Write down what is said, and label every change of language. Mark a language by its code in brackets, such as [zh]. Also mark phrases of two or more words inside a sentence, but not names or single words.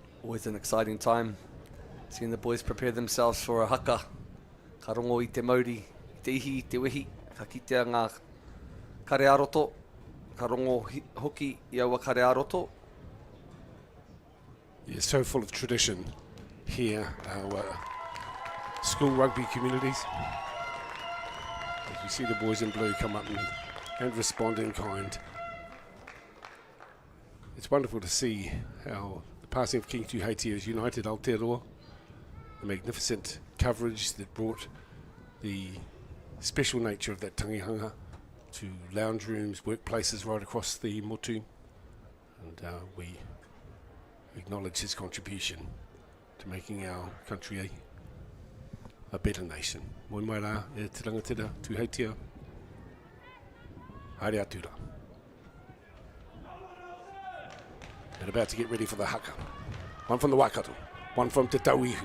[en] Always an exciting time. Seeing the boys prepare themselves for a haka. [mi] Ka rongo I te mauri, I te ihi, I te wehi. Ka kitea ngā kare aroto. Ka rongo hoki I aua kare aroto. [en] Yeah, so full of tradition here, our school rugby communities. As you see the boys in blue come up and respond in kind. It's wonderful to see how the passing of King Tuheitia has united Aotearoa. The magnificent coverage that brought the special nature of that tangihanga to lounge rooms, workplaces right across the motu. And we acknowledge his contribution to making our country a better nation. [mi] Moi mai rā, e te rangatira Tuheitia. Haere atu rā. [en] And about to get ready for the haka. One from the Waikato, one from Te Tauihu.